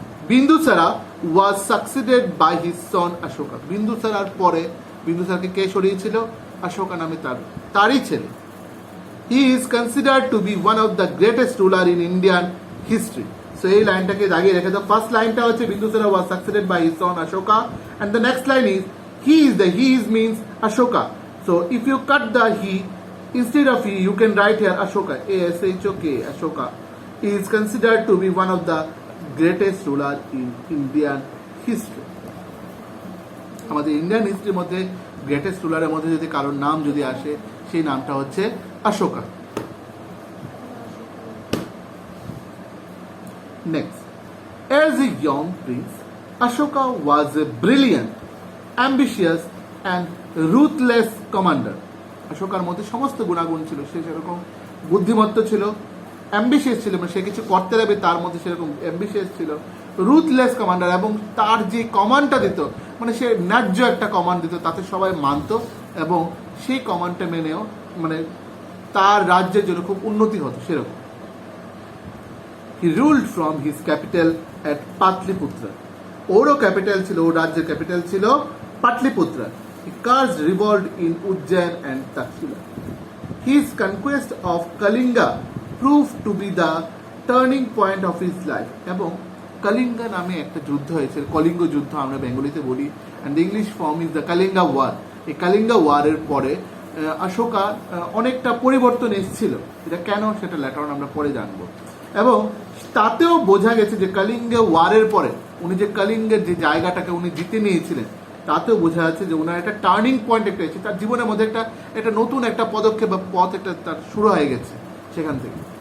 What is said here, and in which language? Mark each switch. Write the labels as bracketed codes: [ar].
[en] Bindusara was succeeded by his son Ashoka. [bn] বিন্দুসারার পরে বিন্দুসারকে কে সরিয়েছিল? অশোকা নামে তারই ছেলে। [en] He is considered to be one of the greatest ruler in Indian history. [bn] So এই লাইনটাকে দাগিয়ে রেখে দাও। [en] First লাইনটা হচ্ছে Bindusara was succeeded by his son Ashoka and the next line is he is means Ashoka. So if you cut the he Instead of E, you can write here Ashoka, A-S-H-O-K, Ashoka is considered to be one of the greatest ruler in Indian history. [bn] আমাদের Indian হিস্ট্রির মধ্যে greatest রুলারের মধ্যে যদি কারোর নাম যদি আসে সেই নামটা হচ্ছে Ashoka. [en] Next, as a young prince, Ashoka was a brilliant, ambitious and ruthless commander. [bn] অশোকার মধ্যে সমস্ত গুণাগুণ ছিল, সে সেরকম বুদ্ধিমত্ত ছিল, অ্যাম্বিশিয়াস ছিল, মানে সে কিছু করতে যাবে তার মধ্যে সেরকম অ্যাম্বিশিয়াস ছিল, রুথলেস কমান্ডার, এবং তার যে কমান্ডটা দিত মানে সে ন্যায্য একটা কমান্ড দিত, তাতে সবাই মানত এবং সেই কমান্ডটা মেনেও মানে তার রাজ্যের জন্য খুব উন্নতি হতো সেরকম। হি ruled from his capital at Pataliputra, ওরও ক্যাপিটাল ছিল, ওর রাজ্যের ক্যাপিটাল ছিল পাটলিপুত্র। [en] He curse revolved in Ujjain and Taxila. His conquest of Kalinga proved to be the turning point of his life. [bn] এবং কালিঙ্গা নামে একটা যুদ্ধ হয়েছে, কলিঙ্গ যুদ্ধ আমরা বেঙ্গলিতে বলি, and English form is the Kalinga war. এই কালিঙ্গা ওয়ারের পরে অশোকা অনেকটা পরিবর্তন এসেছিল, এটা কেন সেটা ল্যাটার আমরা পরে জানবো। এবং তাতেও বোঝা গেছে যে কালিঙ্গা ওয়ারের পরে উনি যে কালিঙ্গের যে জায়গাটাকে উনি জিতে নিয়েছিলেন, তাতেও বোঝা যাচ্ছে যে ওনার একটা টার্নিং পয়েন্ট একটা এসেছে, তার জীবনের মধ্যে একটা নতুন একটা পদক্ষেপ বা পথ একটা তার শুরু হয়ে গেছে সেখান থেকে।